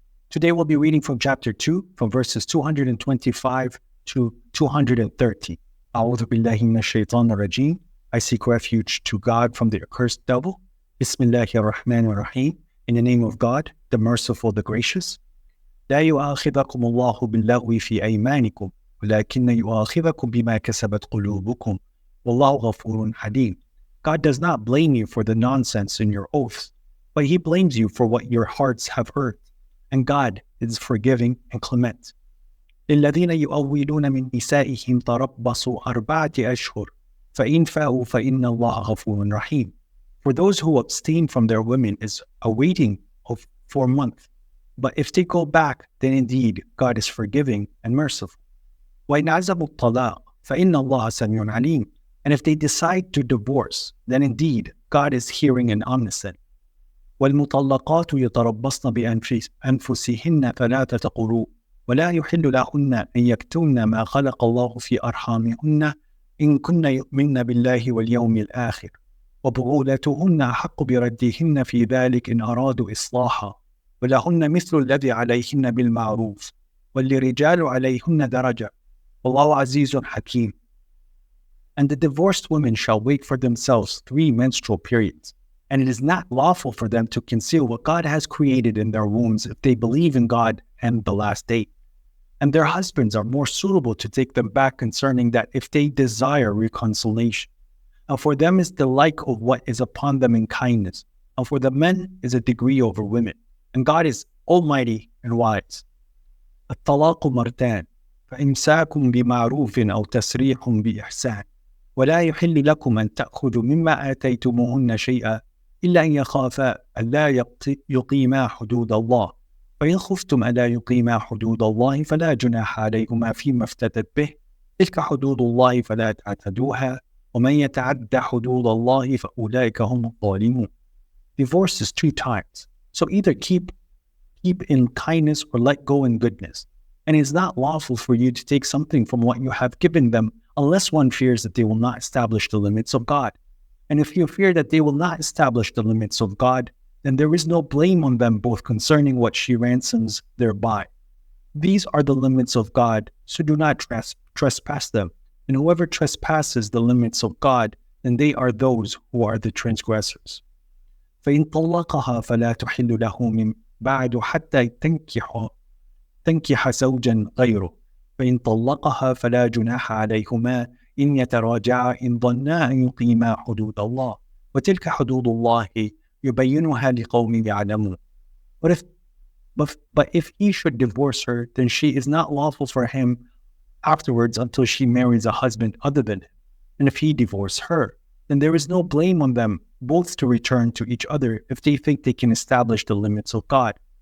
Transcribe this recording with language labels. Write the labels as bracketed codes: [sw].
[en] Today we'll be reading from chapter 2, from verses 225 to 230. [ar] A'udhu billahi minash shaitanir rajim. [en] I seek refuge to God from the accursed devil. [ar] Bismillahir Rahmanir Rahim. [en] In the name of God, the Merciful, the Gracious. [ar] لا يؤاخذكم الله باللغو في أيمانكم ولكن يؤاخذكم بما كسبت قلوبكم والله غفور حليم. [en] God does not blame you for the nonsense in your oaths, but He blames you for what your hearts have heard. And God is forgiving and clement. [ar] للذين يؤولون من نسائهم تربصوا 4 أشهر فإن فاءوا فإن الله غفور رحيم. [en] For those who abstain from their women is a waiting of 4 months. But if they go back, then indeed God is forgiving and merciful. [ar] وإن عزموا الطلاق فإن الله سميع عليم. [en] And if they decide to divorce, then indeed God is hearing and omniscient. [ar] والمطلقات يتربصن بأنفسهن 3 قروء ولا يحل لهن أن يكتمن ما خلق الله في أرحامهن إن كن يؤمن بالله واليوم الآخر وبغولتهن أحق بردهن في ذلك إن أرادوا إصلاحا ولهن مثل الذي عليهن بالمعروف وللرجال عليهن درجة والله عزيز حكيم. [en] And the divorced women shall wait for themselves 3 menstrual periods, and it is not lawful for them to conceal what God has created in their wombs if they believe in God and the last day. And their husbands are more suitable to take them back concerning that if they desire reconciliation. And for them is the like of what is upon them in kindness, and for the men is a degree over women. And God is almighty and wise. [ar] الطلاق مرتان فإمساك بمعروف أو تسريح بإحسان ولا يحل لكم أن تأخذوا مما آتيتموهن شيئا إلا أن يخافا ألا يقيما حدود الله فإن خفتم ألا يقيما حدود الله فلا جناح عليهما فيما افتدت به تلك حدود الله فلا تعتدوها ومن يتعد حدود الله فأولئك هم الظالمون. [en] Divorce is 2 times, so either keep in kindness or let go in goodness. And it is not lawful for you to take something from what you have given them unless one fears that they will not establish the limits of God. And if you fear that they will not establish the limits of God, then there is no blame on them both concerning what she ransoms thereby. These are the limits of God, so do not trespass them. And whoever trespasses the limits of God, then they are those who are the transgressors. [ar] فإن طلقها فلا تحل له من بعد حتى تنكح زوجا غيره فإن طلقها فلا جناح عليهما إن يتراجعا إن ظنا أن يقيما حدود الله وتلك حدود الله يبينها لقوم يعلمون. [en] But if he should divorce her, then she is not lawful for him afterwards until she marries a husband other than him. And if he divorce her, then there is no blame on them both to return to each other if they think they can establish the limits of God.